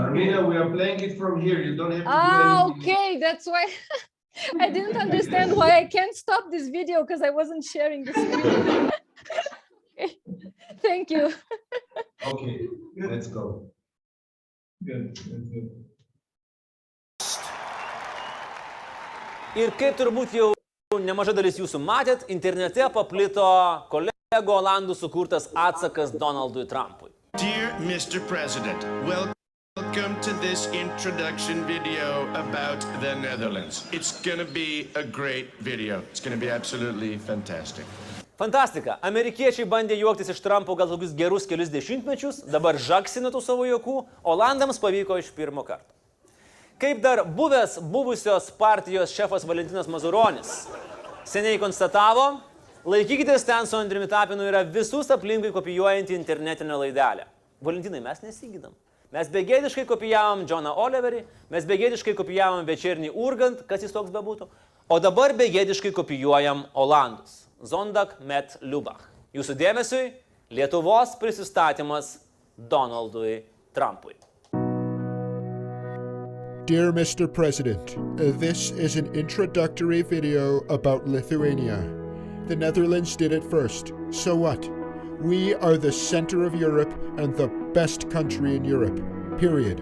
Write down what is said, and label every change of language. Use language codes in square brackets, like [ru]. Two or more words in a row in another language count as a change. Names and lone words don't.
[en] Armina, we are playing it from here. You don't have to do anything. Okay, that's why I didn't understand why I can't stop this video because I wasn't sharing the screen. Okay. Thank you. Okay, let's go. Good. [lt] Ir kaip turbūt jau nemaža dalis jūsų matėt, internete paplito kolegų olandų sukurtas atsakas Donaldui Trumpui. [en] Dear Mr. President, welcome to this introduction video about the Netherlands. It's gonna be a great video. It's gonna be absolutely fantastic. [lt] Fantastika. Amerikiečiai bandė juoktis iš Trumpo gal tokius gerus kelius dešimtmečius, dabar žaksina tų savo juokų, Olandams pavyko iš pirmo karto. Kaip dar buvusios partijos šefas Valentinas Mazuronis seniai konstatavo, laikykitės ten su Andriumi Tapinu yra visus aplinkui kopijuojantį internetinę laidelę. Valentinai, mes nesigydam. Mes begėdiškai kopijavom Johną Oliverį, mes begėdiškai kopijavom Večernį Urgant, kas jis toks bebūtų, o dabar begėdiškai kopijuojam Olandus. Zondag met Lubach. Jūsų dėmesiui Lietuvos prisistatymas Donaldui Trumpui. [en] Dear Mr. President, this is an introductory video about Lithuania. The Netherlands did it first. So what? We are the center of Europe and the best country in Europe. Period.